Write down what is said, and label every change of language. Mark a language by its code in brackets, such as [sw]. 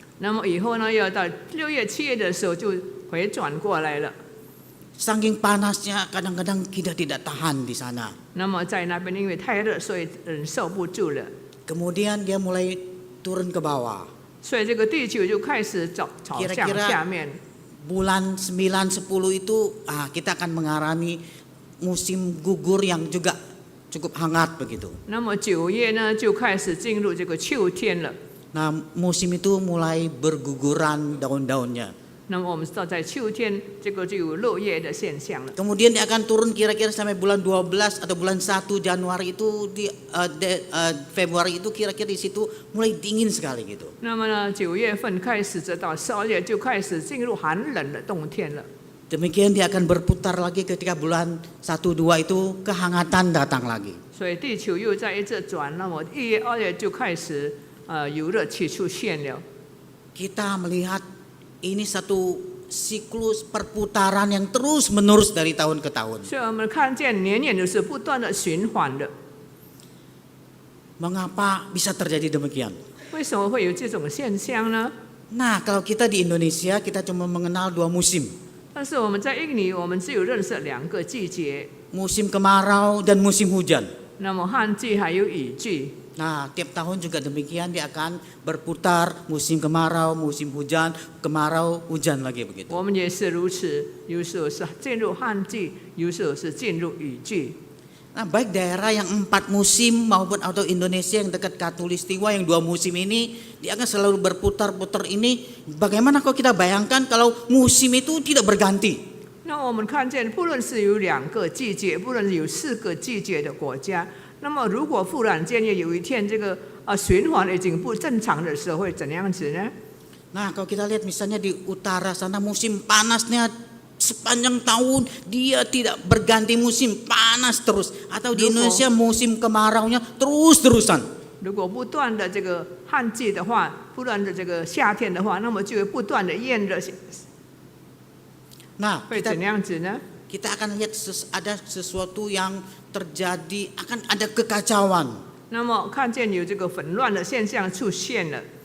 [zh] 那么以后呢，要到6月、7月的时候就回转过来了。 [id] Saking panasnya kadang-kadang kita tidak tahan di sana. [zh] 那么在那边因为太热，所以忍受不住了， [id] Kemudian dia mulai turun ke bawah. [zh] 所以这个地球就开始朝向下面。 [id] Bulan 9, 10 itu kita akan mengalami musim gugur yang juga cukup hangat begitu. [zh] 那么9月呢，就开始进入这个秋天了。 [id] Nah, musim itu mulai berguguran daun-daunnya. [zh] 那么我们知道，在秋天这个就有落叶的现象了。 [id] Kemudian dia akan turun kira-kira sampai bulan 12 atau bulan 1 Januari itu di Februari itu kira-kira di situ mulai dingin sekali gitu. [zh] 那么呢，9月份开始，直到12月就开始进入寒冷的冬天了。 [id] Demikian dia akan berputar lagi ketika bulan 1, 2 itu kehangatan datang lagi. [zh] 所以地球又在一直转，那么1月、2月就开始有热气出现了。 [id] Kita melihat ini satu siklus perputaran yang terus menerus dari tahun ke tahun. [zh] 所以我们看见年年都是不断的循环的。 [id] Mengapa bisa terjadi demikian? [zh] 为什么会有这种现象呢？ [id] Nah, kalau kita di Indonesia kita cuma mengenal 2 musim. [zh] 但是我们在印尼，我们只有认识2个季节， [id] Musim kemarau dan musim hujan. [zh] 那么旱季还有雨季。 [id] Nah, tiap tahun juga demikian dia akan berputar musim kemarau, musim hujan, kemarau, hujan lagi begitu. [zh] 我们也是如此，有时候是进入旱季，有时候是进入雨季。 [id] Nah, baik daerah yang 4 musim maupun atau Indonesia yang dekat Katulistiwa yang 2 musim ini, dia akan selalu berputar-putar ini. Bagaimana kalau kita bayangkan kalau musim itu tidak berganti? [zh] 那我们看见，不论是有2个季节，不论是有4个季节的国家，那么如果忽然间有一天这个循环已经不正常的时候，会怎样子呢？ [id] Nah, kalau kita lihat misalnya di utara sana musim panasnya sepanjang tahun dia tidak berganti musim, panas terus. Atau di Indonesia musim kemaraunya terus-terusan. [zh] 如果不断的这个旱季的话，不断的这个夏天的话，那么就会不断的炎热， [id] Nah, [zh] 会怎样子呢？ [id] kita akan lihat ada sesuatu yang terjadi, akan ada kekacauan. [zh] 那么看见有这个混乱的现象出现了。